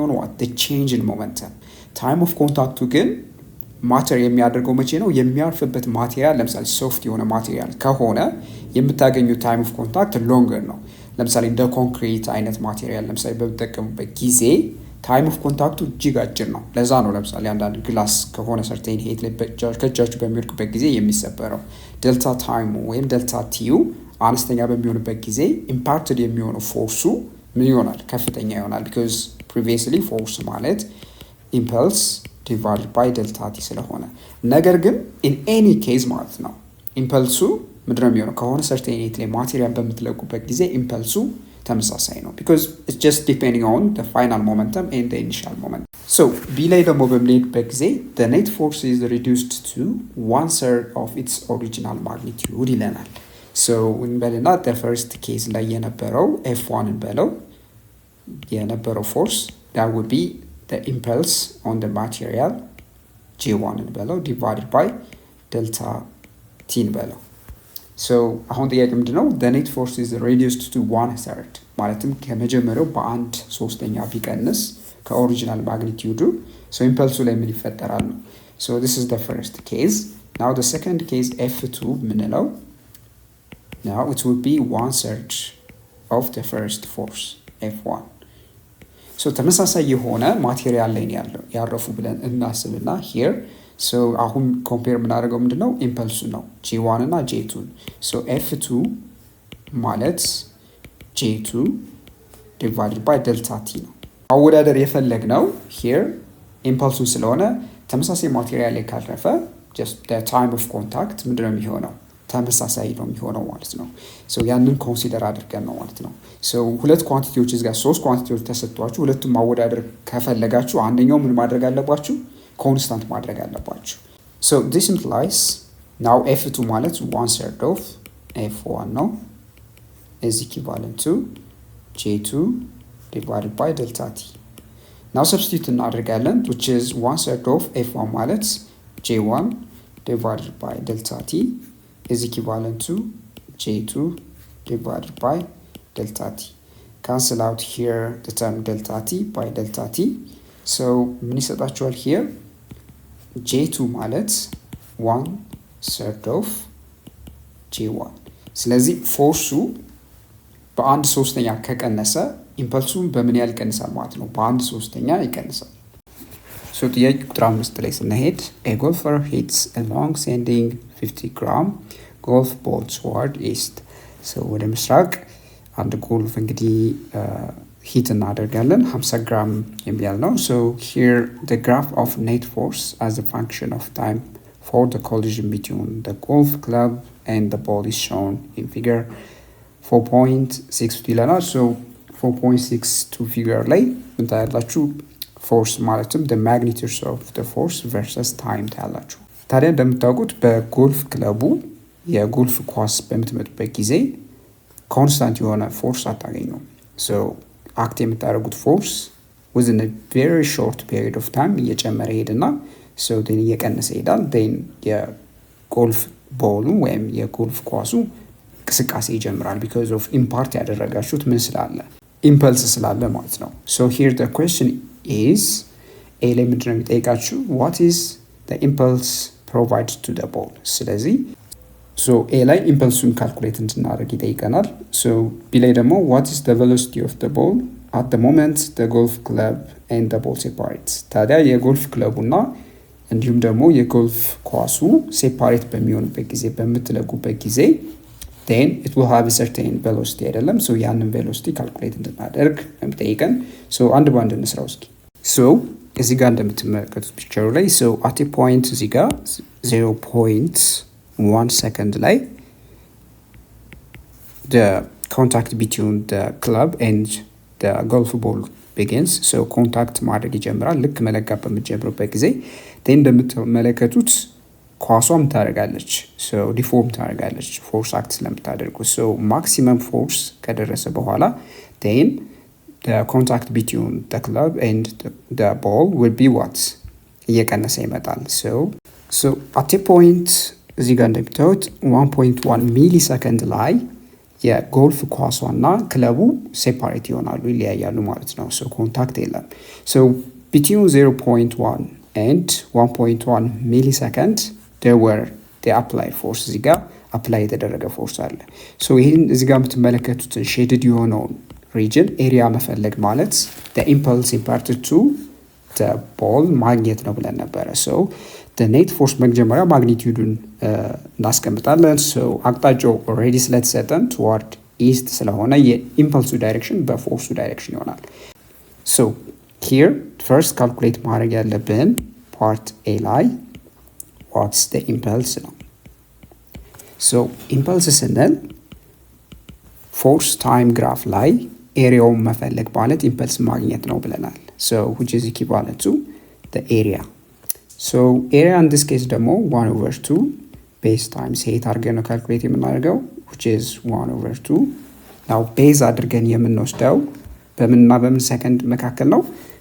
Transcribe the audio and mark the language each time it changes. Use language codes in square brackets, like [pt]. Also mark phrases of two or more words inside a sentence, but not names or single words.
[en] on what the change in momentum time of contact [am] ግን ማተር የሚያደርገው መቼ ነው የሚያርፍበት ማቴሪያል ለምሳሌ ሶፍት የሆነ ማቴሪያል ከሆነ የምታገኙ [en] time of contact longer [am] ነው ለምሳሌ እንደ ኮንክሪት አይነት ማቴሪያል ለምሳሌ በተጠቀሙበት ጊዜ [en] time of contact [am] እጅግ አጭር ነው ለዛ ነው ለምሳሌ አንዳንድ ግላስ ከሆነ [en] certain height [am] ላይ ከእጃችሁ በሚወድቅበት ጊዜ የሚሰበረው [en] delta time [am] ወይም [en] delta t [am] አነስተኛ በሚሆንበት ጊዜ impacted የሚሆነው ፎርሱ ምን ይሆናል ከፍተኛ ይሆናል [en] because previously force [am] ማለት [en] impulse divided by delta t [am] ስለሆነ ነገር ግን [en] in any case [am] ማለት ነው impulse ምንድነው የሚሆነው ከሆነ [en] certain height [am] ላይ ማቴሪያል በምትለቁበት ጊዜ impulse ተመሳሳይ ነው [en] because it's just depending on the final momentum and the initial momentum so b [am] ላይ ደግሞ በምንሄድበት ጊዜ [en] the net force is reduced to 1/3 of its original magnitude ይለናል so እንበልና the first case [am] ላይ የነበረው [en] f1 እንበለው የነበረው force that would be the impulse on the material j1 እንበለው divided by delta t እንበለው so [am] አሁን ጥያቄ ምንድነው [en] the net force is reduced to 1/3 [am] ማለትም ከመጀመሪያው በአንድ ሶስተኛ ቢቀንስ ከኦሪጂናል ማግኒቲዩዱ [en] so impulse [am] ላይ ምን ይፈጠራል ነው [en] so this is the first case now the second case f2 ምንለው now it would be 1/3 of the first force F1 [am] ሶ ተመሳሳይ የሆነ ማቴሪያል ላይ ያረፉ ብለን እናስብና here ሶ አሁን ኮምፔር የምናደርገው ምንድነው ኢምፐልሱ ነው G1 እና J2 ሶ F2 ማለት J2 divided [en] by delta T [am] ነው አወዳደር የፈለግነው here ኢምፐልሱ ስለሆነ ተመሳሳይ ማቴሪያል ላይ ካረፈ [en] just the time of contact [am] ምንድነው የሚሆነው ተመሳሳይ ነው የሚሆነው ማለት ነው ሶ ያንን ኮንሲደር አድርገን ነው ማለት ነው ሶ ሁለት ኳንቲቲዎች እዚህ ጋር ሶስት ኳንቲቲዎች ተሰጥቷችሁ ሁለቱም ማወዳደር ከፈለጋችሁ አንደኛው ምን ማድረግ አለባችሁ ኮንስታንት ማድረግ አለባችሁ [en] ሶ this implies now F2 ማለት 1/3 of F1 ነው is equivalent to J2 divided by delta T now substitute እናደርጋለን which is 1/3 of F1 ማለት J1 divided by delta T is equivalent to J2 divided by delta T. Cancel out here the term delta T by delta T. So, [am] ምን ይሰጣችኋል [en] here? J2 ማለት 1/3 of J1. [am] ስለዚህ ፎርሱ በአንድ ሶስተኛ ከቀነሰ ኢምፐልሱን በምን ያህል ይቀንሳል ማለት ነው? በአንድ ሶስተኛ ይቀንሳል። [en] So, [am] ጥያቄ ቁጥር 5 ላይ ስንሄድ [en] a golfer hits a long sending 50 gram golf ball toward east. So, [am] ወደ ምስራቅ አንድ ጎልፍ እንግዲህ ሂት እናደርጋለን 50 ግራም የሚያል ነው [en] so here the graph of net force as a function of time for the collision between the golf club and the ball is shown in figure 4.6 ይለናል so 4.62 figure [am] ላይ እንታያላችሁ [en] force ማለትም the magnitude of the force versus time [am] ታያላችሁ ታዲያ እንደምታውቁት በጎልፍ ክለቡ የጎልፍ ኳስ በምትመጡበት ጊዜ ኮንስታንት የሆነ ፎርስ አታገኙም so አክት የምታደርጉት ፎርስ [en] within a very short period of time [am] እየጨመረ ሄድና [en] so then [am] እየቀነሰ ይሄዳል then የጎልፍ ቦሉ ወይም የጎልፍ ኳሱ እንቅስቃሴ ይጀምራል [en] because of [am] ኢምፓርት ያደረጋችሁት ምን ስላለ ኢምፐልስ ስላለ ማለት ነው [en] so here the question is [am] a ላይ ምንድነው የሚጠይቃችሁ [en] what is the impulse provided to the ball [am] ስለዚህ so a ላይ ኢምፐልሱን ካልኩሌት እንድናደርግ ይጠይቀናል so b ላይ ደግሞ [en] what is the velocity of the ball at the moment the golf club and the ball separate [am] ታዲያ የጎልፍ ክለቡና እንዲሁም ደግሞ የጎልፍ ኳሱ ሴፓሬት በሚሆኑበት ጊዜ በምትለጉበት ጊዜ [en] then it will have a certain velocity [am] አይደለም so ያንን velocity ካልኩሌት እንድናደርግ የሚጠይቀን so አንድ ባንድ እንስራው እስኪ so እዚህ ጋር እንደምትመለከቱት ፒክቸሩ ላይ [en] so at a point [am] እዚህ ጋር 0.1 second ላይ [en] the contact between the club and the golf ball begins so contact [am] ማድረግ ይጀምራል ልክ መለጋት በምትጀምሩበት ጊዜ then እንደምትመለከቱት ኳሷም ታደርጋለች so ዲፎርም ታደርጋለች ፎርስ አክት ስለምታደርጉ [en] so maximum force [am] ከደረሰ በኋላ [en] then the contact between the club and the ball will be what [am] እየቀነሰ ይመጣል [en] so at a point [am] እዚህ ጋር እንደምታዩት 1.1 ሚሊ ሰከንድ ላይ የጎልፍ ኳሷና ክለቡ ሴፓሬት ይሆናሉ ይለያያሉ ማለት ነው so ኮንታክት የለም [en] so between 0.1 and 1.1 [am] ሚሊ ሰከንድ [en] there were the applied force [am] እዚህ ጋር አፕላይ የተደረገ ፎርስ አለ so ይሄን እዚህ ጋር የምትመለከቱትን ሼድድ የሆነውን [en] region area [am] መፈለግ ማለት [en] the impulse imparted to the ball [am] ማግኘት ነው ብለን ነበረ [en] so the net force [am] መጀመሪያ ማግኒቲዩዱን እናስቀምጣለን so አቅጣጫው already ስለተሰጠን [en] toward east [am] ስለሆነ የኢምፐልሱ ዳይሬክሽን በፎርሱ ዳይሬክሽን ይሆናል [en] so here first calculate [am] ማድረግ ያለብን [en] part A [am] ላይ [en] what's the impulse [am] ነው [en] so impulse ስንል force time graph [am] ላይ ኤሪያውን መፈለግ ማለት ኢምፐልስ ማግኘት ነው ብለናል [en] so which is equivalent to the area so area in this case ደግሞ 1/2 base times height [am] አድርገን ነው ካልኩሌት የምናደርገው [en] which is 1/2 now base [am] አድርገን የምንወስደው በምንና በምን ሰከንድ መካከል ነው